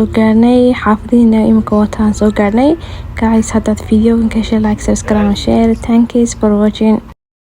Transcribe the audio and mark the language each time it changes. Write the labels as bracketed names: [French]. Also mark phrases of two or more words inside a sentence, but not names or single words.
[Somali] gaarnay xaafadiina imika wataan soo gaarnay guys haddaad videogan ka heshay [English] like subscribe and share. thank you for watching.